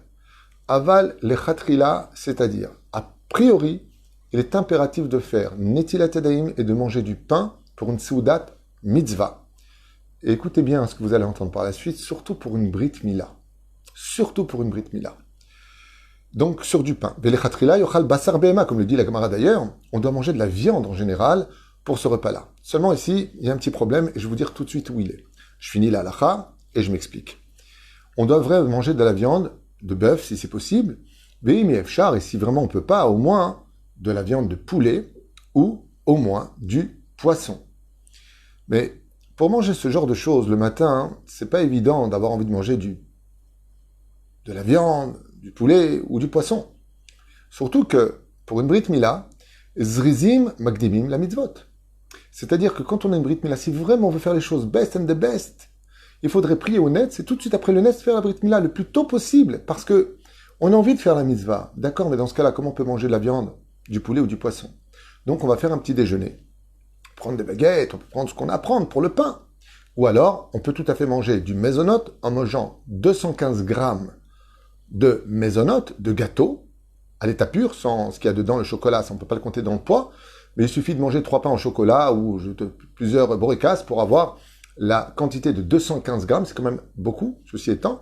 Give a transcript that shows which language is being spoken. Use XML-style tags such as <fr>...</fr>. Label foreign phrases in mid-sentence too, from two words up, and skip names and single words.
<he>אבל לכתחילה,</he> <fr>c'est-à-dire, a priori, il est impératif de faire</fr> <he>נטילת ידיים</he> <fr>et de manger du pain pour une</fr> <he>סעודת מצוה.</he> <fr>Et écoutez bien ce que vous allez entendre par la suite, surtout pour une</fr> <he>ברית מילה.</he> <fr>Surtout pour une</fr> <he>ברית מילה.</he> <fr>Donc, sur du pain.</fr> <he>ולכתחילה יאכל בשר בהמה,</he> <fr>comme le dit la Gemara d'ailleurs, on doit manger de la viande en général pour ce repas-là. Seulement ici, il y a un petit problème et je vais vous dire tout de suite où il est. Je finis la halacha et je m'explique. On devrait manger de la viande de bœuf si c'est possible,</fr> <he>ואם אפשר,</he> <fr>et si vraiment on peut pas, au moins de la viande de poulet ou au moins du poisson. Mais pour manger ce genre de choses le matin, c'est pas évident d'avoir envie de manger de la viande, du poulet ou du poisson. Surtout que, pour une</fr> <he>ברית מילה, זריזים מקדימים למצוות.</he> <fr>C'est-à-dire que quand on a une</fr> <he>ברית מילה,</he> <fr>si vraiment on veut faire les choses</fr> <en>best and the best,</en> <fr>il faudrait prier au net, c'est tout de suite après le net faire la Brit Mila, le plus tôt possible, parce que on a envie de faire la mitzvah. D'accord, mais dans ce cas-là, comment on peut manger de la viande, du poulet ou du poisson? Donc on va faire un petit déjeuner. Prendre des baguettes, on peut prendre ce qu'on a à prendre pour le pain. Ou alors, on peut tout à fait manger du mésonote en mangeant 215 grammes de mésonote, de gâteau, à l'état pur, sans ce qu'il y a dedans, le chocolat, ça on ne peut pas le compter dans le poids, mais il suffit de manger 3 pains au chocolat ou plusieurs boricas pour avoir la quantité de 215 grammes, c'est quand même beaucoup, ceci étant.</fr>